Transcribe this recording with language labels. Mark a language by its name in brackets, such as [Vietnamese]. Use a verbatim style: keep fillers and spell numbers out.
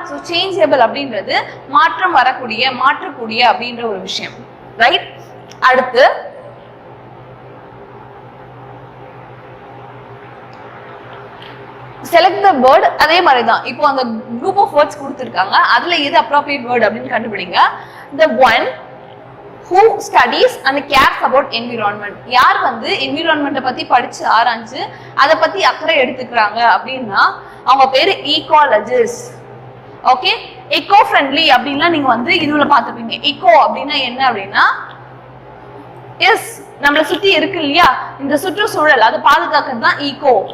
[Tamil] So changeable அப்படின்றது மாற்றம் வரக்கூடிய, மாற்றக்கூடிய அப்படின்ற ஒரு விஷயம், ரைட்? அடுத்து செலக்ட் த வேர்ட். அதே மாதிரி தான் இப்போ அந்த குரூப் ஆஃப் வேர்ட்ஸ் கொடுத்துருக்காங்க, அதுல எது அப்ரோப்ரியேட் வேர்ட் அப்படின்னு கண்டுபிடிங்க. [English] The one who studies and cares about environment. [Tamil] யார் வந்து என்விரான்மெண்ட்டை பத்தி படிச்சு ஆராய்ஞ்சு அதை பத்தி அக்கறை எடுத்துக்கிறாங்க அப்படின்னா அவங்க பேரு ஈகாலஜிஸ்ட். ஓகே, எக்கோ ஃப்ரெண்ட்லி அப்படின்னா நீங்க வந்து இதுல பாத்துப்பீங்க. எக்கோ அப்படின்னா என்ன அப்படின்னா எஸ் நம்மளை சுத்தி இருக்கு இல்லையா, இந்த சுற்றுச்சூழல் அதை பாதுகாக்கிறது தான் ஈகோ.